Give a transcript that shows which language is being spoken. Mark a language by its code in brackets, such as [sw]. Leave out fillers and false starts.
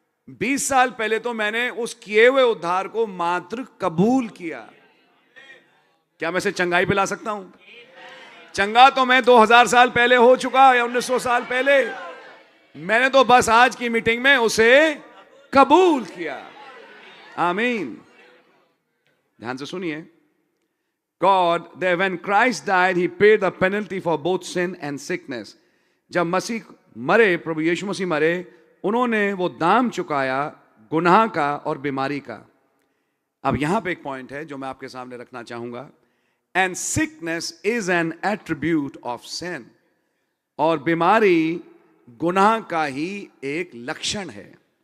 [hi] 20 साल पहले तो मैंने उस किए हुए उद्धार को मात्र कबूल किया। क्या मैं इसे चंगाई पे ला सकता हूं? चंगा तो मैं 2000 साल पहले हो चुका या 1900 साल पहले। मैंने तो बस आज की मीटिंग में उसे कबूल किया। आमीन। ध्यान से सुनिए। [en] God, when Christ died, he paid the penalty for both sin and sickness. [hi] जब मसीह मरे, प्रभु यीशु मसीह मरे, उन्होंने वो दाम चुकाया गुनाह का और बीमारी का। अब यहां पे एक पॉइंट है जो मैं आपके सामने रखना चाहूंगा। [en] And sickness is an attribute of sin. [hi] और बीमारी गुनाह का ही एक लक्षण है।